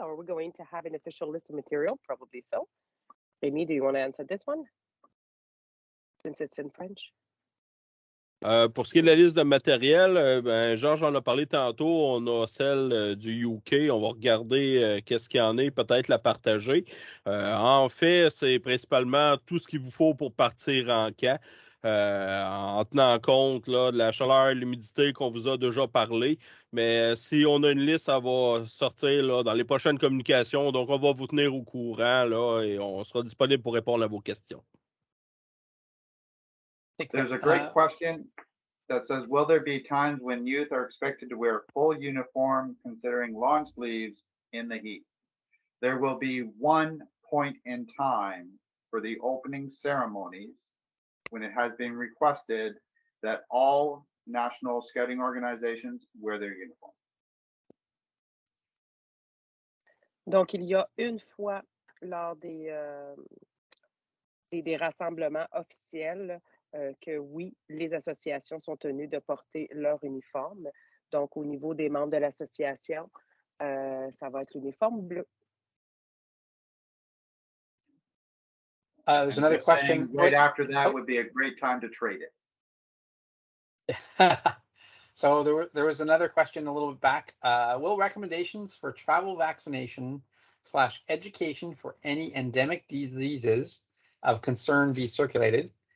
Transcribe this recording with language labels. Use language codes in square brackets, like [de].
[en] Or are we going to have an official list of material? Probably so. Amy, do you want to answer this one? Since it's in French. [fr] Pour ce qui est de la liste de matériel, Georges en a parlé tantôt. On a celle du UK. On va regarder qu'est-ce qu'il y en est, peut-être la partager. En fait, c'est principalement tout ce qu'il vous faut pour partir en camp. En tenant compte là, de la chaleur et l'humidité qu'on vous a déjà parlé. Mais si on a une liste, ça va sortir là, dans les prochaines communications. Donc, on va vous tenir au courant là, et on sera disponible pour répondre à vos questions. [en] There's a great question that says, will there be times when youth are expected to wear full uniform considering long sleeves in the heat? There will be one point in time for the opening ceremonies when it has been requested that all national scouting organizations wear their uniform. [fr] Donc, il y a une fois lors des rassemblements officiels que oui, les associations sont tenues de porter leur uniforme. Donc, au niveau des membres de l'association, ça va être l'uniforme bleu. [en] There's another question. Right after that would be a great time to trade it. So there was another question a little bit back. Will recommendations for travel vaccination / education for any endemic diseases of concern be circulated?